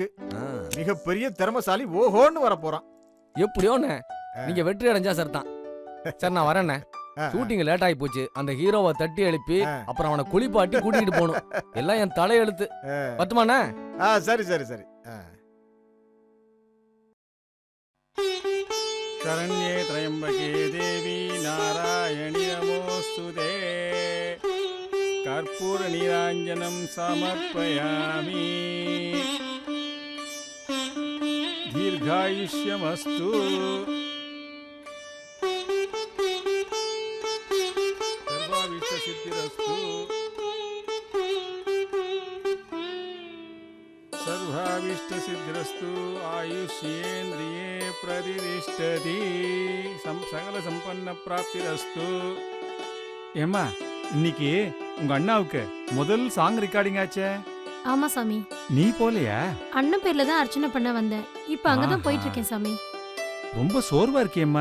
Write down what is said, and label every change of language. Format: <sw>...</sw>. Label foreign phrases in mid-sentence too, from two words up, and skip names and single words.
<ta>மிகப்பெரிய திறமைசாலி ஓஹோன்னு வர போறான். எப்படியோன்னு நீங்க வெற்றி அடைஞ்சா சார் தான். சார், நான் வரேண்ணே.</ta> <en>shooting late</en> <ta>ஆகி போச்சு. அந்த ஹீரோவை தட்டி எழுப்பி அப்புறம் அவனை குளிப்பாட்டி கூட்டிட்டு போகணும். எல்லாம் என் தலையெழுத்து. பத்துமாண்ணே? சரி சரி சரி.</ta> <sa>शरण्ये त्र्यंबके देवी नारायणि नमोस्तुते कर्पूर नीरांजनं समर्पयामि दीर्घायुष्यमस्तु सर्वाभीष्टसिद्धिरस्तु सर्वाभीष्टसिद्धिरस्तु आयुष्येन्द्रिये प्रतिष्ठति सकल सम्पन्न प्राप्तिरस्तु.</sa> <ta>ஏம்மா, இன்னைக்கு உங்க அண்ணாவுக்கு முதல்</ta> <en>song recording</en> <ta>ஆச்சே? ஆமா சாமி. நீ போலையா? அண்ணன் பேர்ல தான் அர்ச்சனை பண்ண வந்தேன். இப்ப அங்கதான் போயிட்டு இருக்கேன் சாமி. ரொம்ப சோர்வா இருக்கேம்மா.</ta>